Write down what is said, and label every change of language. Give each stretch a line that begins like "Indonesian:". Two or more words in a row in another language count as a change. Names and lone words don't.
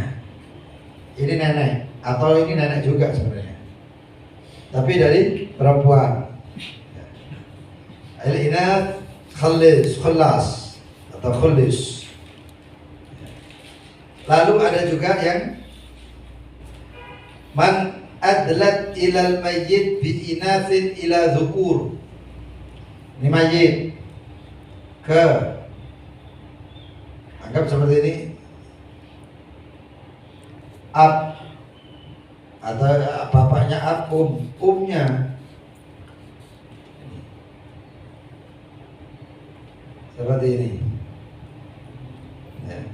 Indonesian: Ini nenek, atau ini nenek juga sebenarnya. Tapi dari perempuan.
Arabic: الإناث خلص atau khulis.
Indonesian: Lalu ada juga yang
Arabic: من أدلت إلى الميت بإناث إلى ذكور.
Indonesian: Ini mayit ke, anggap seperti ini, ab atau bapaknya ab, umnya seperti ini ya.